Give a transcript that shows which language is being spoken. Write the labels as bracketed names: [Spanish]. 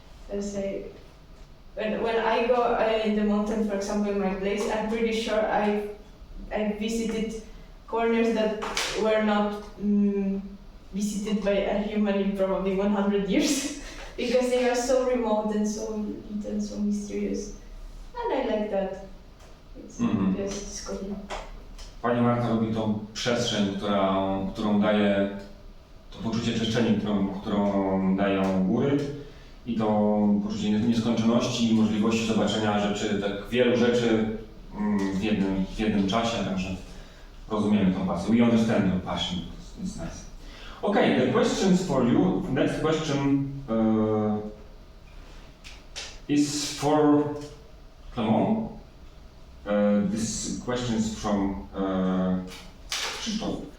[English] let's say, when I go in the mountain, for example, in my place, I'm pretty sure I visited corners that were not visited by a human in probably 100 years, because they are so remote and so little and so mysterious, and I like that. It's cool. [Polish] Pani Marta lubi tą przestrzeń, którą daje, to poczucie przestrzeni, którą dają góry i to poczucie nieskończoności i możliwości zobaczenia rzeczy, tak wielu rzeczy w jednym czasie, także rozumiemy tą pasję. [English] We understand your passion, it's nice. Okay, the questions for you, next question is for Clement. This question is from Krzysztof.